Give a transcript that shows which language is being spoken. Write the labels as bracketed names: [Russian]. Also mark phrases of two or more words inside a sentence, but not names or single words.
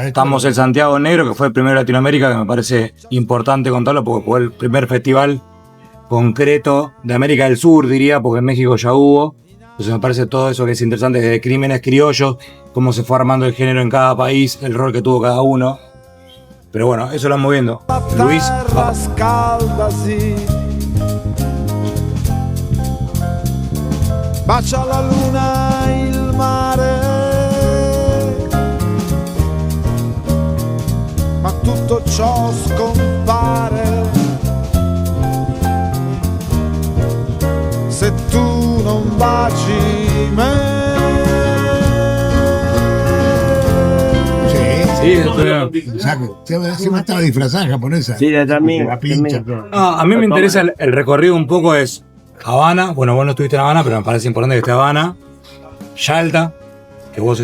[Spanish] estamos en Santiago Negro, que fue el primero de Latinoamérica, que me parece importante contarlo porque fue el primer festival concreto de América del Sur, diría, porque en México ya hubo. Entonces me parece todo eso que es interesante, desde Crímenes Criollos, cómo se fue armando el género en cada país, el rol que tuvo cada uno. Pero bueno, eso lo vamos viendo. Luis, [Italian] terra scaldasi, bacia la luna il mare, ma tutto ciò scompare se tu non baci me. [Spanish] sí, esto- Exacto. Se estaba disfrazada japonesa. Sí, de también. La pincha. No, a mí me interesa el recorrido un poco es Habana, bueno, vos no estuviste en Habana, pero me parece importante que esté Habana, Yalta, que vos